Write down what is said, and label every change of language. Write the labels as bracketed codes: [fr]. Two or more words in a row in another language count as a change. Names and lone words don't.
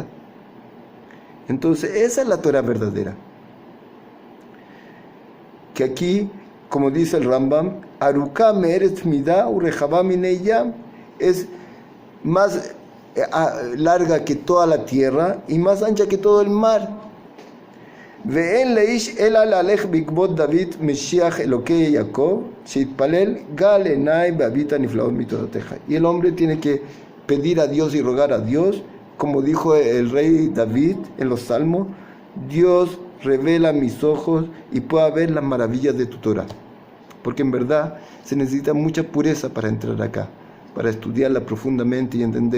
[es] Entonces, esa es la Torah verdadera. Que aquí, como dice el Rambam, [he] ארוכה מארץ מדה ורחבה מני ים, [es] es más larga que toda la tierra y más ancha que todo el mar. [he] ואין לאיש אלא ללכת בעקבות דוד משיח אלקי יעקב שהתפלל גל עיני ואביטה נפלאות מתורתך. [es] Y el hombre tiene que pedir a Dios y rogar a Dios, como dijo el rey David en los Salmos: Dios, revela mis ojos y pueda ver las maravillas de tu Torah. Porque en verdad se necesita mucha pureza para entrar acá, para estudiarla profundamente y entender.